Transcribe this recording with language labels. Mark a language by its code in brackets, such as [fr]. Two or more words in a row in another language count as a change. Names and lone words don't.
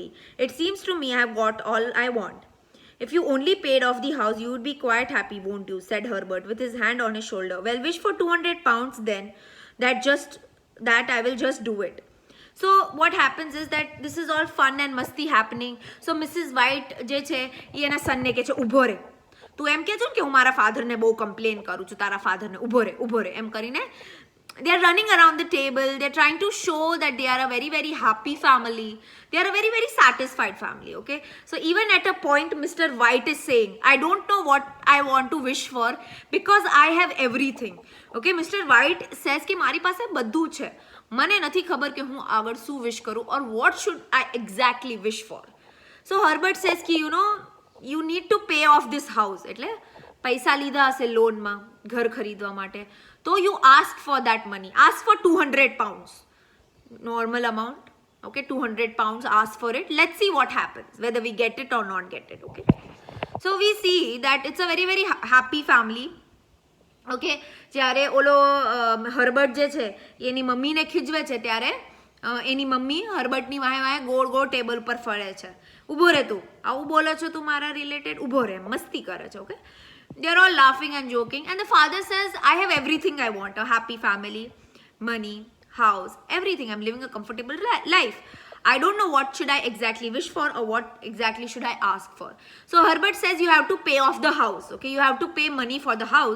[en] It seems to me I've got all I want. If you only paid off the house, you would be quite happy, won't you? Said Herbert with his hand on his shoulder. Well, wish for 200 pounds then. That I will just do it. So what happens is that this is all fun and masti happening. [gu] So Mrs. White જે છે એ એના સનને કહે છે ઊભો રે, તું એમ કહે છો કે હું મારા ફાધરને બહુ કમ્પ્લેન કરું છું, તારા ફાધરને ઊભો રે એમ કરીને [en] they are running around the table. They're trying to show that they are a very, very happy family. They are a very, very satisfied family, okay? So even at a point, Mr. White is saying, I don't know what I want to wish for because I have everything. Okay, Mr. White says [gu] कि મારી પાસે બધું છે, મને નથી ખબર કે હું આગળ શું wish કરું [en] or what should I exactly wish for. So Herbert says कि you need to pay off this house. [gu] એટલે પૈસા લીધા હશે લોનમાં ઘર ખરીદવા માટે, [en] so you asked for that money. Ask for 200 pounds. Normal amount. Okay, 200 pounds. Ask for it. Let's see what happens. Whether we get it or not get it. Okay. So we see that it's a very, very happy family. Okay. [gu] જ્યારે ઓલો હર્બર્ટ જે છે એની મમ્મીને ખીજવે છે ત્યારે એની મમ્મી હર્બર્ટની વાહે વાહે ગોળ ગોળ ટેબલ પર ફરે છે. ઊભો રે તું, આવું બોલો છો તું મારા રિલેટેડ, ઊભો રે, મસ્તી કરે છે. ઓકે. [en] They're all laughing and joking, and the father says, I have everything I want, a happy family, money, house, everything. I'm living a comfortable life. I don't know what should I exactly wish for or what exactly should I ask for. So Herbert says you have to pay off the house. Okay, you have to pay money for the house.